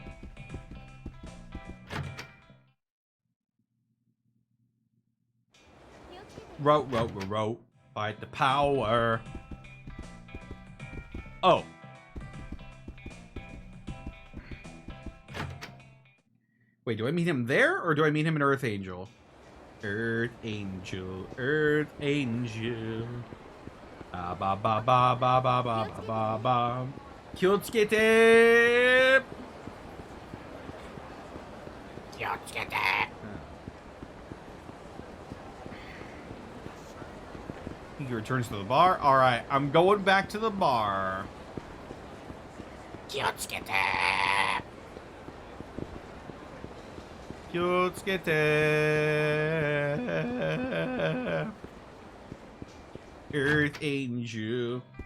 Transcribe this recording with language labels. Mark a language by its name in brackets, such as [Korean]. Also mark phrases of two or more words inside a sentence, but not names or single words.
[English] Row. Fight the power. Oh. Wait, do I meet him there, or do I meet him in Earth Angel? Earth Angel. Ba ba ba ba ba ba ba ba ba. [Japanese] Kyutsukete! [English] He returns to the bar. Alright, I'm going back to the bar. [Japanese] Kyutsukete! Earth Angel.